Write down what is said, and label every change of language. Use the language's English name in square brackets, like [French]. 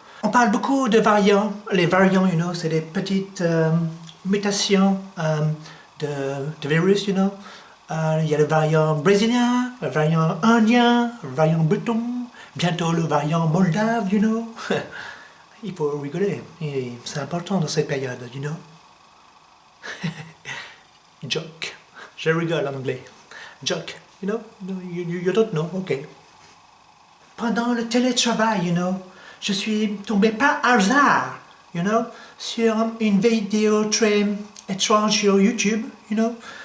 [French] On parle beaucoup de variants. Les variants, [English] you know, [French] c'est des petites mutations de virus, you know. Il y a le variant brésilien, le variant indien, le variant breton, bientôt le variant moldave, [English] you know. [French] Il faut rigoler, c'est important dans cette période, [English] you know. [French] Joke. Je rigole en anglais. [English] Joke, you know, you don't know, ok. [French] Pendant le télétravail, [English] you know, [French] je suis tombé par hasard, you know, sur une vidéo très étrange sur YouTube, you know.